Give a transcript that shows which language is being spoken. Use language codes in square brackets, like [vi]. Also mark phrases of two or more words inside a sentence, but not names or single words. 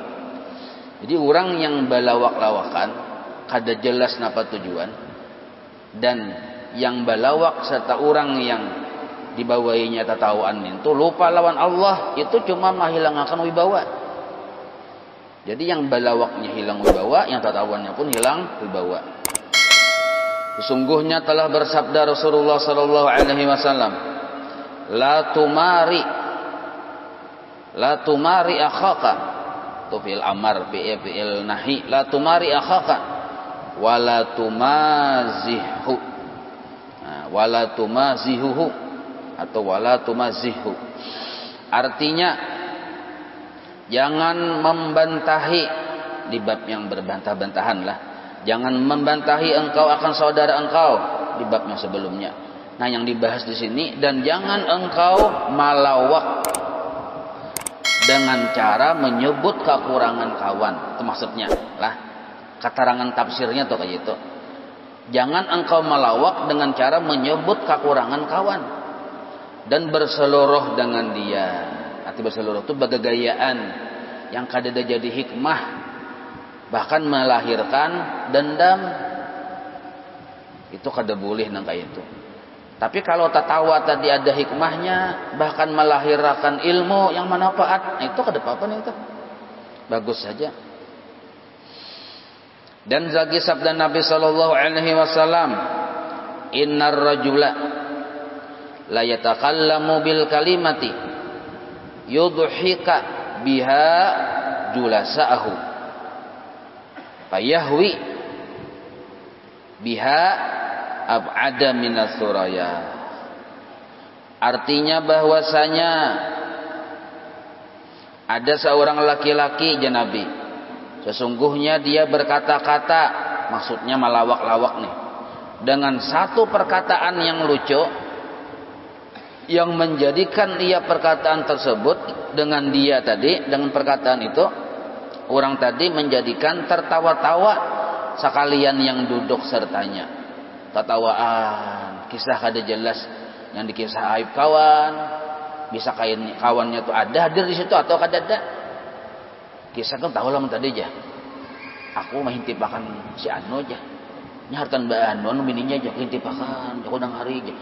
[bjn] Jadi orang yang balawak-lawakan kada jelas napa tujuan, dan yang balawak serta orang yang dibawahinya tatawaan itu lupa lawan Allah, itu cuma menghilangkan wibawa. Jadi yang balawaknya hilang wibawa, yang tatawannya pun hilang wibawa. Sesungguhnya telah bersabda Rasulullah [ar] صلى الله عليه وسلم, لا تماري أخاك, tu فعل أمر، فعل نهي, لا تماري أخاك ولا تمازحه، ولا تمازحه atau ولا تمازحه. [bjn] Artinya jangan membantahi, di bab yang berbantah-bantahan lah. Jangan membantahi engkau akan saudara engkau, di bab yang sebelumnya. Nah, yang dibahas di sini, dan jangan engkau malawak dengan cara menyebut kekurangan kawan. Itu maksudnya lah. Keterangan tafsirnya tuh kayak gitu. Jangan engkau malawak dengan cara menyebut kekurangan kawan dan berseluruh dengan dia. Arti berseluruh itu bagagayaan yang kadada jadi hikmah, bahkan melahirkan dendam. Itu kada boleh nang kayak itu. Tapi kalau tatawa tadi ada hikmahnya, bahkan melahirkan ilmu yang manfaat, itu kada apa-apa nih itu. Bagus saja. Dan zagi sabda Nabi [ar] صلى الله عليه وسلم, إن الرجل لا يتكلم بالكلمة يضحك بها جلساءه فيهوي بها أبعد من الثريا. [bjn] Artinya bahwasanya ada seorang laki-laki Nabi, sesungguhnya dia berkata-kata, maksudnya malawak-lawak nih, dengan satu perkataan yang lucu, yang menjadikan dia perkataan tersebut dengan dia tadi, dengan perkataan itu orang tadi menjadikan tertawa-tawa sekalian yang duduk sertanya. Tatawaan, kisah kada jelas yang dikisah aib kawan, bisa kawannya tuh ada hadir di situ atau kada ada. Kisah kan tahu lah tadi aja. Aku mah hintipakan si Anu aja. Nyahartan Mbak Anu bininya aja hintipakan, jago nang hari aja.